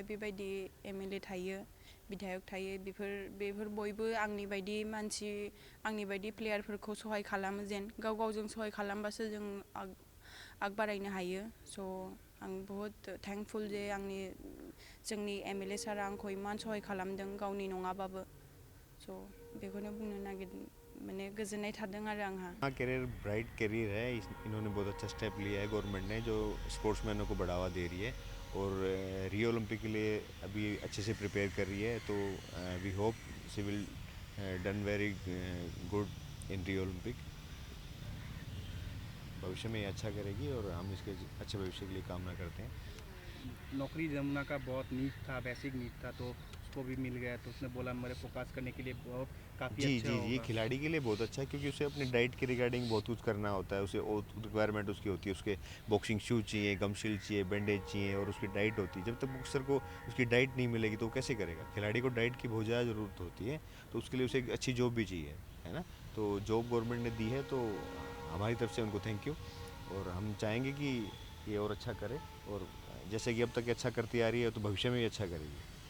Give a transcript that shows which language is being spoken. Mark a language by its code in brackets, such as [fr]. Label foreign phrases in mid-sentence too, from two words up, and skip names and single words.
[brx] बेबायदि एमएलए थायो बिधायक थायो बेफोर बयबो आंनि बायदि मानसि आंनि बायदि प्लेयारफोरखौ सहाय खालामो जेन गावजों सहाय खालामबासो जों आग बारायनो हायो स' आं बहुत थेंकफुल जे जोंनि एमएलए सारा आंखौ इमान सहाय खालामदों गावनि नङाबाबो स' बेखौनो बुंनो नागिरदों माने गोजोननाय थादों आरो आंहा [hi] करियर ब्राइट करियर है इन्होंने बहुत अच्छा स्टेप लिया है गवर्नमेंट ने जो स्पोर्ट्समैनों को बढ़ावा दे रही है और रियो ओलंपिक के लिए अभी अच्छे से प्रिपेयर कर रही है तो [en] we hope she will done very good in Rio Olympic [hi] भविष्य में अच्छा करेगी और हम इसके अच्छे भविष्य के लिए कामना करते हैं। नौकरी जमुना का बहुत नीड था [en] basic need [hi] था तो उसको भी मिल गया तो उसने बोला मेरे फोकस करने के लिए बहुत काफ़ी अच्छा होगा। जी खिलाड़ी के लिए बहुत अच्छा है क्योंकि उसे अपने डाइट के रिगार्डिंग बहुत कुछ करना होता है उसे रिक्वायरमेंट उसकी होती है उसके [en] boxing shoes [hi] चाहिए [en] gum shield [hi] चाहिए बैंडेज चाहिए और उसकी डाइट होती है जब तक बॉक्सर को उसकी डाइट नहीं मिलेगी तो वो कैसे करेगा खिलाड़ी को डाइट की बहुत ज़्यादा ज़रूरत होती है तो उसके लिए उसे एक अच्छी जॉब भी चाहिए है ना तो जॉब गवर्नमेंट ने दी है तो हमारी तरफ से उनको [en] thank you [hi] और हम चाहेंगे कि ये और अच्छा करे और जैसे कि अब तक अच्छा करती आ रही है तो भविष्य में भी अच्छा करेगी।